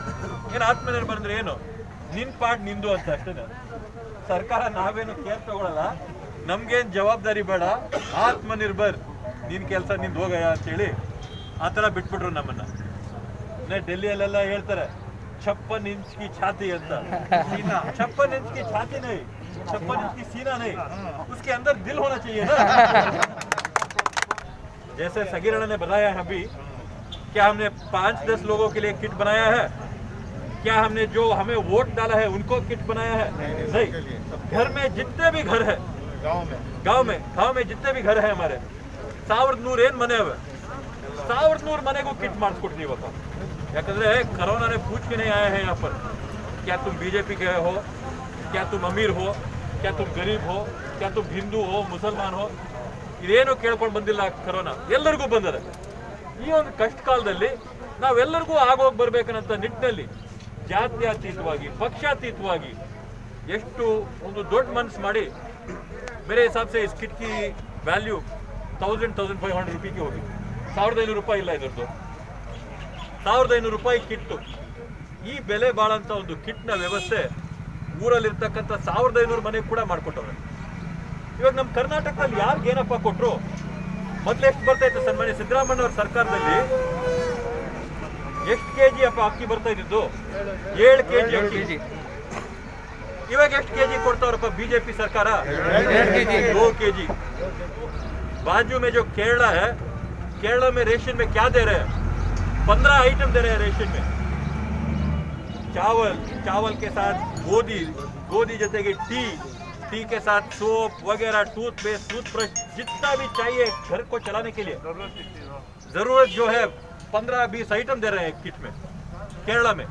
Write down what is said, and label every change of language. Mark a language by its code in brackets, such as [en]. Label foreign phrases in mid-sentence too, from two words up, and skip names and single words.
[kn] ಏನು ಆತ್ಮನಿರ್ಭರ್ ಅಂದ್ರೆ ಏನು? ನಿನ್ ಪಾಡ್ ನಿಂದು ಅಂತ ಅಷ್ಟೇ. ಸರ್ಕಾರ ನಾವೇನು ಕೇರ್ ತಗೊಳಲ್ಲ, ನಮ್ಗೇನ್ ಜವಾಬ್ದಾರಿ ಬೇಡ, ಆತ್ಮನಿರ್ಭರ್, ನಿನ್ ಕೆಲಸ ನಿಂದು ಹೋಗಯ್ಯ ಅಂತೇಳಿ ಆ ಥರ ಬಿಟ್ಬಿಟ್ರು ನಮ್ಮನ್ನ. ಡೆಲ್ಲಿಯಲ್ಲೆಲ್ಲ ಹೇಳ್ತಾರೆ [hi] 56 इंच की छाती [kn] ಅಂತ. [hi] 56 इंच की छाती नहीं, 56 इंच की सीना नहीं, उसके अंदर दिल होना चाहिए ना. जैसे सगीरना ने बताया है अभी, क्या हमने 5-10 लोगों के लिए किट बनाया है? क्या हमने जो हमें वोट डाला है उनको किट बनाया है? नहीं. घर में जितने भी घर है, गांव में जितने भी घर है हमारे, [kn] 1100 ಏನ್ ಮನೆ ಅವೆ, 1100 ಮನೆಗೂ ಕಿಟ್ ಮಾಡಿಸ್ಕೊಟ್ರಿ ಇವತ್ತು. [hi] ಯಾಕಂದ್ರೆ कोरोना ने पूछ के नहीं आया है यहाँ पर क्या तुम बीजेपी के हो, क्या तुम अमीर हो, क्या तुम गरीब हो, क्या तुम हिंदू हो, मुसलमान हो, [kn] ಇದೇನು ಕೇಳ್ಕೊಂಡು ಬಂದಿಲ್ಲ. ಕೊರೋನಾ ಎಲ್ಲರಿಗೂ ಬಂದಿದೆ. ಈ ಒಂದು ಕಷ್ಟ ಕಾಲದಲ್ಲಿ ನಾವೆಲ್ಲರಿಗೂ ಆಗೋಗಿ ಬರ್ಬೇಕನ್ನಂತ ನಿಟ್ಟಿನಲ್ಲಿ ಜಾತ್ಯತೀತವಾಗಿ, ಪಕ್ಷಾತೀತವಾಗಿ ಎಷ್ಟು ಒಂದು ದೊಡ್ಡ ಮನಸ್ಸು ಮಾಡಿ, [hi] मेरे हिसाब से इस किट की वैल्यू 1,500 रुपये की होगी. [kn] 1,500 ರೂಪಾಯಿ ಇಲ್ಲ ಇದರದ್ದು. 1,500 ರೂಪಾಯಿ ಕಿಟ್ಟು. ಈ ಬೆಲೆ ಬಾಳಂತ ಒಂದು ಕಿಟ್ನ ವ್ಯವಸ್ಥೆ ಊರಲ್ಲಿರ್ತಕ್ಕಂಥ 1,500 ಮನೆಗೆ ಕೂಡ ಮಾಡಿಕೊಟ್ಟವ್ರೆ. ಇವಾಗ ನಮ್ಮ ಕರ್ನಾಟಕದಲ್ಲಿ ಯಾರಿಗೆ ಏನಪ್ಪ ಕೊಟ್ಟರು? ಮೊದಲು ಎಷ್ಟು ಬರ್ತಾ ಇತ್ತು ಸನ್ಮಾನ್ಯ ಸಿದ್ದರಾಮಯ್ಯ ಅವ್ರ ಸರ್ಕಾರದಲ್ಲಿ? ಎಷ್ಟು ಕೆಜಿ ಅಪ್ಪ ಅಕ್ಕಿ ಬರ್ತಾ ಇದ್ದು? 7 ಕೆಜಿ ಅಕ್ಕಿ. ಇವಾಗ ಎಷ್ಟು ಕೆಜಿ ಕೊಡ್ತಾವ್ರಪ್ಪ बीजेपी सरकार? [hi] 2 केजी. बाजू में जो केरला है, केरला में रेशन में क्या दे रहे हैं? 15 आइटम दे रहे हैं रेशन में. चावल के साथ गोदी जैसे टी के साथ सोप वगैरह, टूथपेस्ट, टूथब्रश, जितना भी चाहिए घर को चलाने के लिए जरूरत जो है 15-20 आइटम दे रहे हैं किट में केरला में.